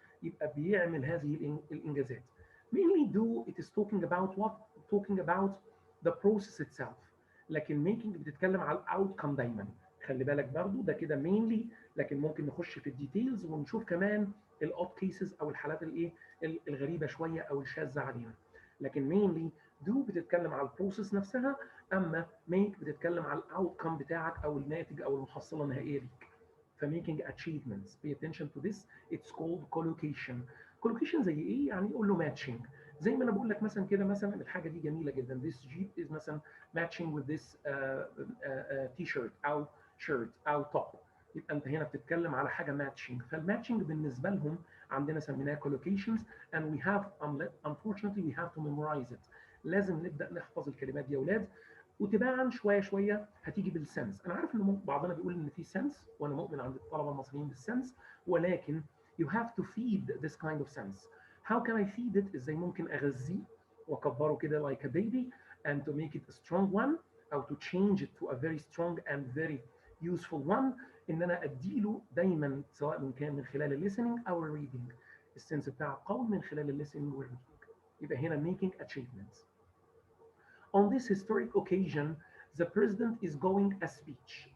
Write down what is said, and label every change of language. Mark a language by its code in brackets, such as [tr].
[ar] يبقى بيعمل هذه الانجازات. [en] Mainly do it is talking about what? Talking about the process itself. [ar] لكن making بتتكلم على الاوتكم دايما. خلي بالك برضو ده كده mainly، لكن ممكن نخش في الديتيلز ونشوف كمان الاوت كيسز او الحالات الايه الغريبه شويه او الشاذه علينا. لكن mainly do بتتكلم على البروسيس نفسها، اما make بتتكلم على الاوتكم بتاعك او الناتج او المحصله النهائيه ليك. [en] فmaking achievements. Pay attention to this. It's called collocation. [ar] collocation زي ايه؟ يعني يقول له matching. زي ما انا بقول لك مثلا كده، مثلا الحاجه دي جميله جدا. [en] This jeep is مثلا matching with this t-shirt او shirt او top. [ar] يبقى انت هنا بتتكلم على حاجه ماتشنج. فالماتشنج بالنسبه لهم عندنا سميناها [en] collocations and we have unfortunately we have to memorize it. [ar] لازم نبدا نحفظ الكلمات دي يا اولاد، وتباعا شويه شويه هتيجي بالسنس. انا عارف ان بعضنا بيقول ان في سنس، وانا مؤمن عند الطلبه المصريين بالسنس، ولكن [en] you have to feed this kind of sense. How can I feed it؟ [ar] ازاي ممكن اغذيه واكبره كده [en] like a baby and to make it a strong one او to change it to a very strong and very useful one. [ar] ان انا اديله دايما سواء من كان من خلال الليسننج او الريدنج. السنس بتاعه قوي من خلال الليسننج والريدنج. يبقى هنا [en] making achievements. On this historic occasion, the president is going a speech.